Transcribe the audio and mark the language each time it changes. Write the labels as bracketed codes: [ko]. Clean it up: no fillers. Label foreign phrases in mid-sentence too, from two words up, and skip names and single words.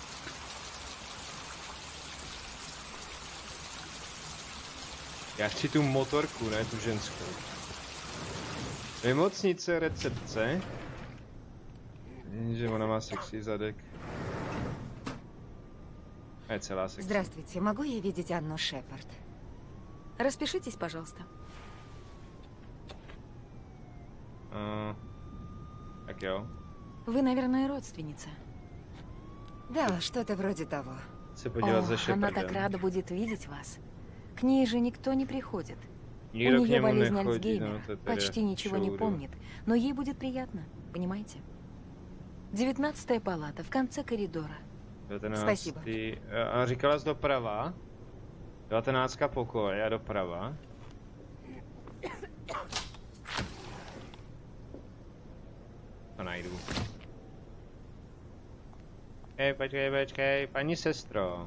[cs] Já chci tu motorku, ne tu ženskou. Nemocnice, recepce. Že ona má sexy zadek. A je celá sekce. [ru] Здравствуйте, могу я видеть Анну Шепард? Распишитесь, пожалуйста. [cs] Tak jo. [ru] Вы, наверное, родственница. Да, что-то вроде того. [cs] Se podívat za [ru] О, она так [cs] Shepardem. [ru] рада будет видеть вас. К ней же никто не приходит. [cs] Nikdo [ru] У [cs] k [ru] нее [cs] němu [ru] болезнь [cs] nechodí, [ru] Альцгеймера. [cs] no to tedy [ru] Почти ничего не [cs] šoudu. [ru] помнит. Но ей будет приятно, понимаете? 19-я палата, в конце коридора. [cs] 19. [ru] Spasibo. [cs] A říkala jsi doprava? 19. pokoj a doprava. To najdu. Počkej, paní sestro.